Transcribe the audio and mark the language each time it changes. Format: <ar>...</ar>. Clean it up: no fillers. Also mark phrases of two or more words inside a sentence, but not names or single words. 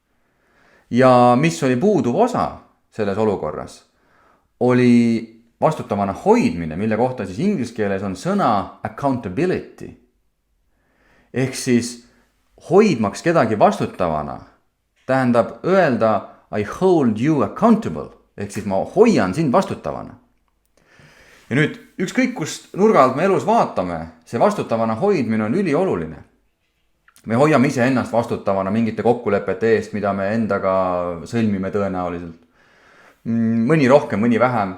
<et>Ja mis oli puuduv osa selles olukorras, oli vastutavana hoidmine, mille kohta siis inglise keeles on sõna accountability. Ehk siis hoidmaks kedagi vastutavana tähendab öelda</et> <en>I hold you accountable.</en> <et>Ehk siis ma hoian sind vastutavana. Ja nüüd ükskõik kust nurga alt me elus vaatame, see vastutavana hoidmine on ülioluline. Me hoiame ise ennast vastutavana mingite kokkulepete eest, mida me endaga sõlmime tõenäoliselt. Mõni rohkem, mõni vähem.</et>